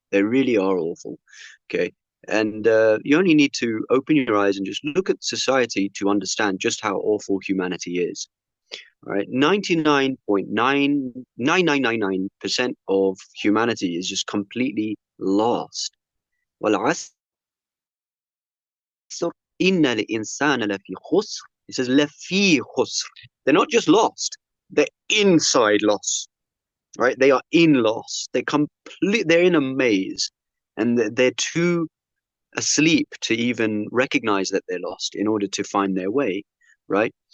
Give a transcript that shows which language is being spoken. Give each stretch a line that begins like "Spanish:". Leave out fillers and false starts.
English: They really are awful. Okay. And you only need to open your eyes and just look at society to understand just how awful humanity is. All right. 99.99999% of humanity is just completely lost.
Arabic: والعصر إن الإنسان لفي خسر.
English: It says
Arabic: لفي خسر.
English: They're not just lost, they're inside lost, right? They are in loss. They're in a maze, and they're too asleep to even recognize that they're lost in order to find their way, right?